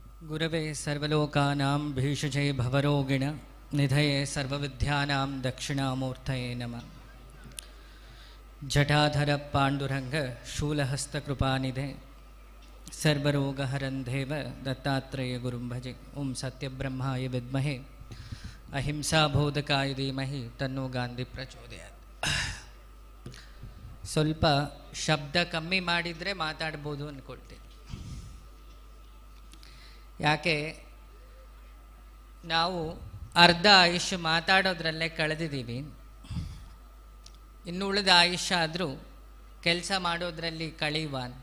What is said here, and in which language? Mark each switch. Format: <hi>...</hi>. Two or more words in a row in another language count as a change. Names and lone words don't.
<sa>गुरवे सर्वलोकानां भीषजे भवरोगिण निधये सर्वविद्यानां दक्षिणामूर्तये नमः। जटाधर पाण्डुरंग शूलहस्तकृपानिधे सर्वरोगहरं देव दत्तात्रेय गुरुं भजे। ओं सत्यब्रह्माय विद्महे अहिंसाबोधकाय धीमहि तन्नो ಗಾಂಧಿ ಪ್ರಚೋದಯಾತ್।</sa> <kn>ಸ್ವಲ್ಪ ಶಬ್ದ ಕಮ್ಮಿ ಮಾಡಿದರೆ ಮಾತಾಡ್ಬೋದು ಅಂದ್ಕೊಳ್ತೀನಿ. ಯಾಕೆ ನಾವು ಅರ್ಧ ಆಯುಷ್ಯ ಮಾತಾಡೋದ್ರಲ್ಲೇ ಕಳೆದಿದ್ದೀವಿ. ಇನ್ನು ಉಳಿದ ಆಯುಷ್ಯ ಆದರೂ ಕೆಲಸ ಮಾಡೋದ್ರಲ್ಲಿ ಕಳೆಯುವ.</kn>